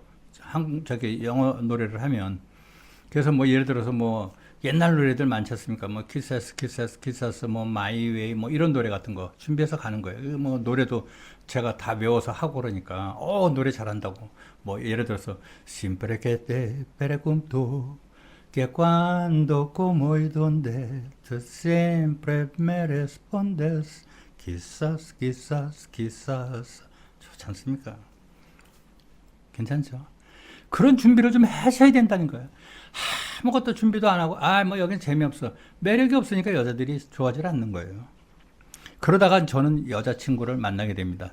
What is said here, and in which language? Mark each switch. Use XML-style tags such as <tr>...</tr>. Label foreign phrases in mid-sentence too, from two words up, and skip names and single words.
<ko>영어 노래를 하면. 그래서 예를 들어서 옛날 노래들 많지 않습니까? 키세스, 마이 웨이, 이런 노래 같은 거 준비해서 가는 거예요. 노래도 제가 다 외워서 하고 그러니까, 노래 잘한다고. 예를 들어서,</ko> <es>Siempre que te pregunto, que cuando, como y dónde, tú siempre me respondes, quizás.</es> <ko>좋지 않습니까? 괜찮죠? 그런 준비를 좀 하셔야 된다는 거예요. 아무것도 준비도 안 하고, 여긴 재미없어. 매력이 없으니까 여자들이 좋아하지 않는 거예요. 그러다가 저는 여자친구를 만나게 됩니다.</ko>